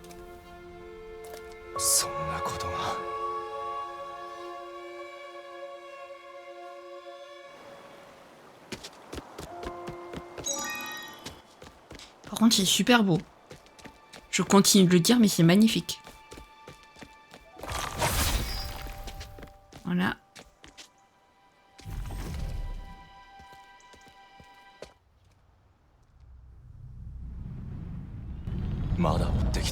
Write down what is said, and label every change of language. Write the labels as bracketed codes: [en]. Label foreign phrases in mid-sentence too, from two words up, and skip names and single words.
[ja] そんなことが。 [fr] Par contre, c'est super beau. Je continue de le dire, mais c'est magnifique. Voilà. [ja] Mada.